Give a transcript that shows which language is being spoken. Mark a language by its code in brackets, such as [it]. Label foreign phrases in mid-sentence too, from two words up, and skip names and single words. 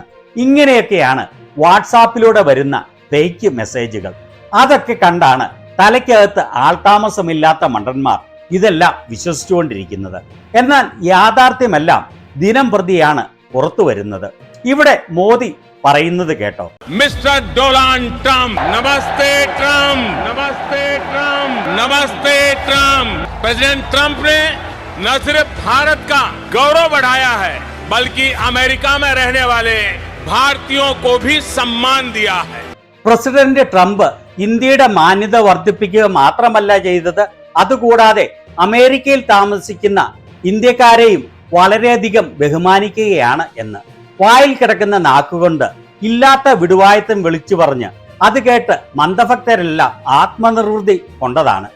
[ml] ഇങ്ങനെയൊക്കെയാണ് വാട്സാപ്പിലൂടെ വരുന്ന ഫേക്ക് മെസ്സേജുകൾ. അതൊക്കെ കണ്ടാണ് തലയ്ക്കകത്ത് ആൾതാമസമില്ലാത്ത മണ്ടന്മാർ ഇതെല്ലാം വിശ്വസിച്ചുകൊണ്ടിരിക്കുന്നത്. എന്നാൽ യാഥാർത്ഥ്യമെല്ലാം ദിനം പ്രതിയാണ് പുറത്തു വരുന്നത്. ഇവിടെ മോദി പറയുന്നത് കേട്ടോ. [hi] मिस्टर डोनाल्ड ट्रम्प, नमस्ते ट्रम्प, नमस्ते ट्रम्प, नमस्ते ट्रम्प। प्रेसिडेंट ट्रम्प ने न सिर्फ भारत का गौरव बढ़ाया है बल्कि अमेरिका में रहने वाले भारतीयों को भी सम्मान दिया है. [ml] പ്രസിഡന്റ് ട്രംപ് ഇന്ത്യയുടെ മാന്യത വർദ്ധിപ്പിക്കുക മാത്രമല്ല ചെയ്തത്, അതുകൂടാതെ അമേരിക്കയിൽ താമസിക്കുന്ന ഇന്ത്യക്കാരെയും വളരെയധികം ബഹുമാനിക്കുകയാണ് എന്ന്. വായിൽ കിടക്കുന്ന നാക്കുകൊണ്ട് ഇല്ലാത്ത വിടുവായത്തം വിളിച്ചു പറഞ്ഞ് അത് കേട്ട് മന്ദഭക്തരെല്ലാം ആത്മനിർവൃതി കൊണ്ടതാണ്.